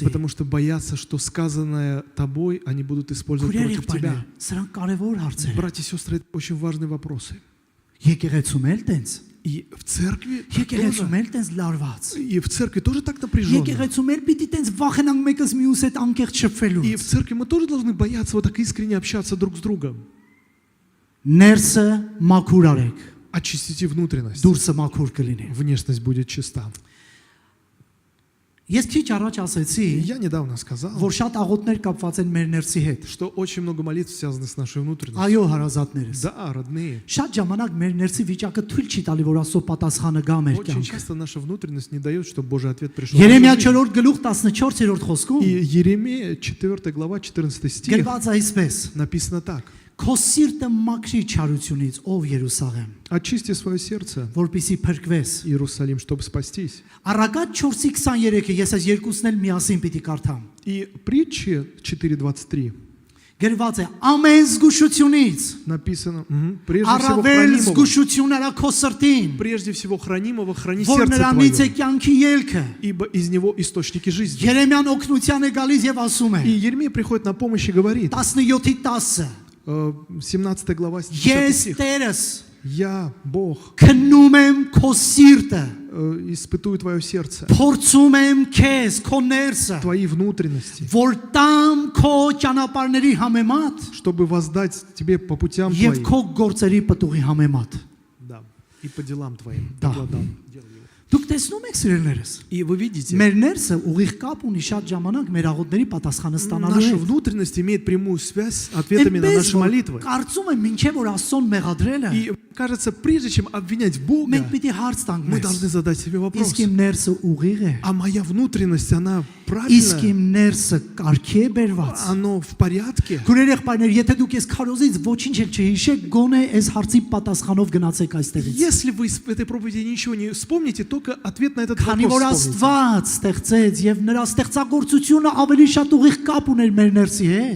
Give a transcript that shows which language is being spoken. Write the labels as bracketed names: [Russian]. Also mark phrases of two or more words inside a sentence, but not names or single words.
[Russian] Потому что боятся, что сказанное тобой они будут использовать [Armenian] Քուրեր [Russian] против тебя. [Armenian] եղբայրներ, սրանք կարևոր հարցեր են։ [Russian] Братья и сестры, это очень важные вопросы. [Armenian] Եկեղեցում էլ տենց։ [Russian] И в церкви [Armenian] Եկեղեցում էլ տենց լարված։ [Russian] и в церкви тоже так напряженно. [Armenian] Եկեղեցում էլ պիտի տենց վախենանք մեկս մյուս հետ անկեղծ [Russian] И [Armenian] շփվելուց։ [Russian] в церкви мы тоже должны бояться вот так искренне общаться друг с другом. [Armenian] Ներսը մաքուր արեք, [Russian] Очистите внутренность. [Armenian] դուրսը մաքուր կլինի։ [Russian] Внешность будет чиста. [Armenian] Ես քիչ առաջ ասեցի, [Russian] Я недавно сказал, [Armenian] որ շատ աղոթներ կապված են մեր ներսի հետ։ [Russian] что очень много молитв связано с нашей внутренностью. [Armenian] Այո, հարազատներս։ [Russian] Да, родные. [Armenian] Շատ ժամանակ մեր ներսի վիճակը թույլ չի տալի, որ Աստծո պատասխանը գա մեր [Russian] Очень [Armenian] կյանքը։ [Russian] часто наша внутренность не дает, чтобы Божий ответ пришел. [Armenian] Երեմիա 4-րդ գլուխ 14-րդ խոսքում [Russian] И Еремея 4 глава 14 стих [Armenian] գրված է այսպես. [Russian] написано так. [Armenian] Քո սիրտը մաքրի չարությունից, ով Երուսաղեմ, [Russian] Очисти свое сердце, [Armenian] որպեսզի փրկվես։ [Russian] Иерусалим, чтобы спастись. [Armenian] Առակաց 4:23-ը ես այս երկուսն էլ միասին պիտի կարդամ։ [Russian] И притчи 4:23 [Armenian] Գրված է ամեն զգուշությունից, [Russian] написано, прежде всего [Armenian] առավել [Russian] хранимого, [Armenian] զգուշությունները քո սրտին, [Russian] прежде всего хранимого храни [Armenian] որ [Russian] сердце [Armenian] նրանից է [Russian] твое, [Armenian] կյանքի ելքը։ [Russian] ибо из него источники жизни. [Armenian] Երեմիան օգնության է գալիս եւ ասում [Russian] И [Armenian] է [Russian] Еремей приходит на помощь и говорит, 17:10 17 глава 10 [Armenian] Ես [Russian] стих, [Armenian] Տերս [Russian] я, Бог, [Armenian] քննում եմ քո սիրտը, [Russian] испытую твое сердце, [Armenian] փորձում եմ քեզ քո ներսը, [Russian] твои внутренности, [Armenian] որ տամ քո ճանապարհների համեմատ [Russian] чтобы воздать тебе по путям [Armenian] եւ [Russian] твоим. [Armenian] քո գործերի պտուղի համեմատ։ [Russian] Да, и по делам твоим. Да. По плодам дел его. [Armenian] Դուք տեսնում եք սիրելիներս։ [Russian] И вы видите, [Armenian] Մեր ներսը ուղիղ կապ ունի շատ ժամանակ մեր աղոթների պատասխանը ստանալու [Russian] наша [Armenian] հետ։ [Russian] внутренность имеет прямую связь с ответами на наши молитвы. [Armenian] Կարծում եմ ինչեւ որ Աստծուն մեղադրելը, [Russian] И кажется, прежде чем обвинять Бога, [Armenian] մենք պիտի հարց տանք [Russian] мы [Armenian] մեզ։ [Russian] должны задать себе вопрос. [Armenian] Իսկ իմ ներսը ուղիղ է։ [Russian] А моя внутренность, она [Armenian] Իսկ [Russian] правильная? [Armenian] իմ ներսը կարգի է բերված։ [Russian] Оно в порядке? [Armenian] Քուրեր եղբայրներ, եթե դուք ես քարոզից ոչինչ էլ չհիշեք, գոնե այս հարցի պատասխանով գնացեք այստեղից։ [Russian] Если вы в этой проповеди ничего не вспомните, только ответ на этот [Armenian] Քանի որ [Russian] вопрос вспомните. [Armenian] Աստված ստեղծեց եւ նրա ստեղծագործությունը ավելի շատ ուղիղ կապ ուներ մեր ներսի հետ։